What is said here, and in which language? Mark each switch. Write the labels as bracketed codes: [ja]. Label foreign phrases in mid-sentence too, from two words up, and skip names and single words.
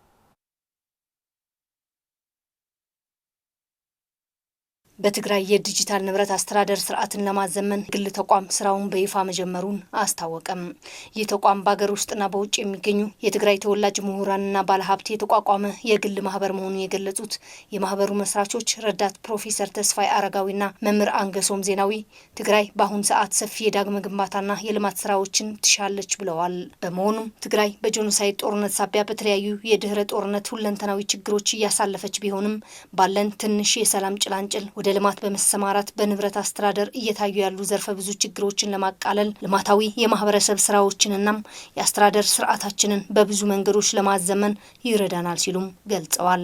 [am] በትግራይ የዲጂታል ንብረት አስተዳደር ስርዓትን ለማዘመን ግል ተቋም ስራውን በይፋ መጀመሩን አስታወቀም። ይህ ተቋም በአገር ውስጥና በውጭ የሚገኙ የትግራይ ተወላጅ ምሁራንና ባለሀብት የተቋቋመ የግል ማህበር መሆኑን የገለጹት የማህበሩ መስራቾች ረዳት ፕሮፌሰር ተስፋይ አረጋዊና መምህር አንገሶም ዜናዊ ትግራይ በአሁኑ ሰዓት ሰፊ የዳግመ ግንባታና የልማት ስራዎችን ትሻለች ብለዋል። በመሆኑም ትግራይ በጆኖሳይድ ጦርነት ሳቢያ በተለያዩ የድህረ ጦርነት ሁለንተናዊ ችግሮች እያሳለፈች ቢሆንም ባለን ትንሽ የሰላም ጭላንጭል ወደ ልማት በመሰማራት በንብረት አስተዳደር እየታዩ ያሉ ዘርፈ ብዙ ችግሮችን ለማቃለል ልማታዊ የማህበረሰብ ስራዎችንና የአስተዳደር ስርዓታችንን በብዙ መንገዶች ለማዘመን ይረዳናል ሲሉም ገልጸዋል።